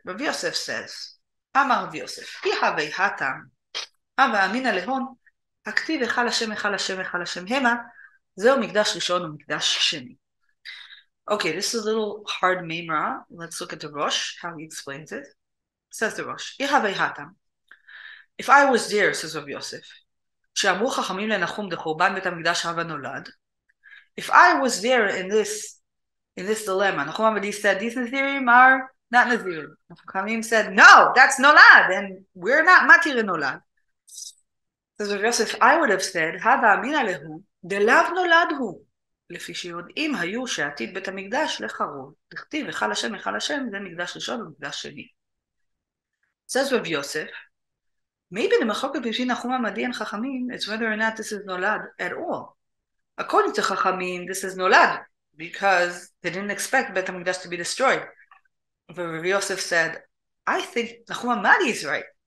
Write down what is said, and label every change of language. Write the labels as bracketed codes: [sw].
[he] Rav Yosef says, Amar Rav Yosef, Ihavei hatam, Ava amina lehon, הכתיב היכל השם, היכל השם, היכל השם המה, זהו מקדש ראשון ומקדש שני. [en] Okay, this is a little hard meimra. Let's look at the Rosh, how he explains it. Says the Rosh, Ihavei hatam. If I was there, says Rav Yosef, [he] שאמרו חכמים לנחום דחורבן בית המקדש הווה נולד, [en] if I was there in this dilemma, Nachum Hamadi said, these Nazirim are not Nazirim. Chachamim said, no, that's Nolad, and we're not Matir Nolad. Says Rav Yosef, I would have said, [he] Hava Amina Lehu, Delav Nolad Hu, לפי שיודעים היו שעתיד בית המקדש לחרוב, דכתיב, היכל השם, היכל השם, זה מקדש ראשון ומקדש שני. [en] Says Rav Yosef, maybe the machloket between Nachum Hamadi and Chachamim is whether or not this is Nolad at all. According to Chachamim, this is Nolad, because they didn't expect Beit HaMikdash to be destroyed. But Rav Yosef said, I think Nachum Hamadi is right.